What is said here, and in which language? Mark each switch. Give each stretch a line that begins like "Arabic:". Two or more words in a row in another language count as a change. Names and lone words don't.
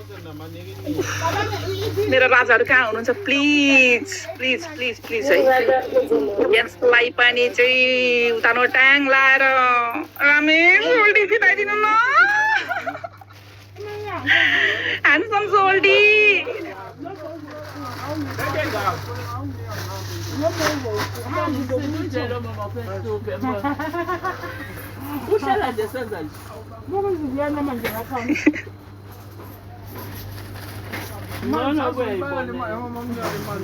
Nepali: मेरो राजाहरू कहाँ हुनुहुन्छ प्लिज प्लिज प्लिज प्लिज है यसलाई पनि चाहिँ उतानो ट्याङ लाएर रामे सोल्टी जिताइदिनु न ह्यान्डसम सोल्टी
Portuguese: Puxa lá, dessas aí. Vamos ver na mangueira, calma. Não, não,